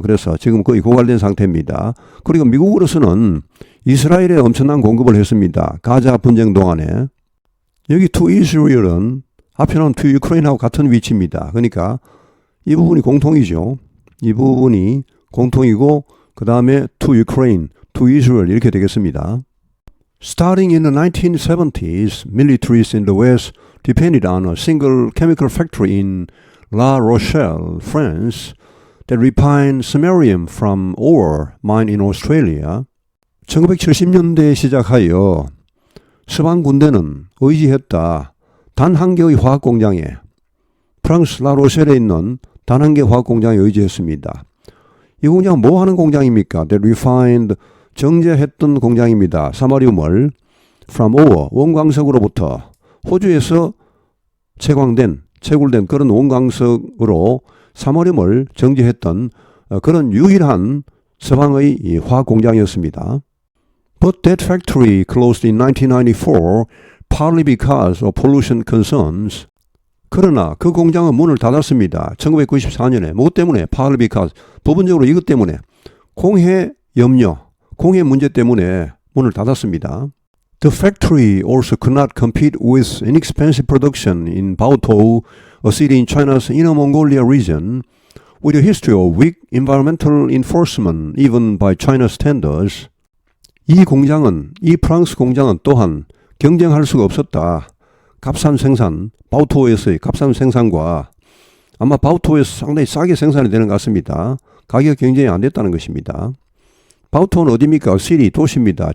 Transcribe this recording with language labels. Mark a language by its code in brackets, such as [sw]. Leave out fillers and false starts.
[ko] 그래서 지금 거의 고갈된 상태입니다. 그리고 미국으로서는 이스라엘에 엄청난 공급을 했습니다. 가자 분쟁 동안에. 여기 to Israel은 앞에 나온 to Ukraine하고 같은 위치입니다. 그러니까 이 부분이 공통이죠. 이 부분이 공통이고 그 다음에 to Ukraine, to Israel 이렇게 되겠습니다. [en] Starting in the 1970s, militaries in the West depended on a single chemical factory in La Rochelle, France, that refined samarium from ore mine in Australia. [ko] 1970년대에 시작하여 서방 군대는 의지했다. 단 한 개의 화학 공장에, 프랑스 라로셀에 있는 단 한 개의 화학 공장에 의지했습니다. 이 공장은 뭐 하는 공장입니까? [en] That refined, [ko] 정제했던 공장입니다. 사마리움을 [en] from ore, [ko] 원광석으로부터 호주에서 채굴된 그런 원광석으로 사마리움을 정제했던 그런 유일한 서방의 이 화학 공장이었습니다. [en] But that factory closed in 1994 partly because of pollution concerns. [ko] 그러나 그 공장은 문을 닫았습니다. 1994년에. 뭐 때문에? [en] partly because. [ko] 부분적으로 이것 때문에. 공해 염려, 공해 문제 때문에 문을 닫았습니다. [en] The factory also could not compete with inexpensive production in Baotou, a city in China's Inner Mongolia region, with a history of weak environmental enforcement even by China standards. [ko] 이 프랑스 공장은 또한 경쟁할 수가 없었다. 값싼 생산, 바오토우에서의 값싼 생산과 아마 바오토우에서 상당히 싸게 생산이 되는 것 같습니다. 가격 경쟁이 안 됐다는 것입니다. 바오토우는 어디입니까? 시리, 도시입니다.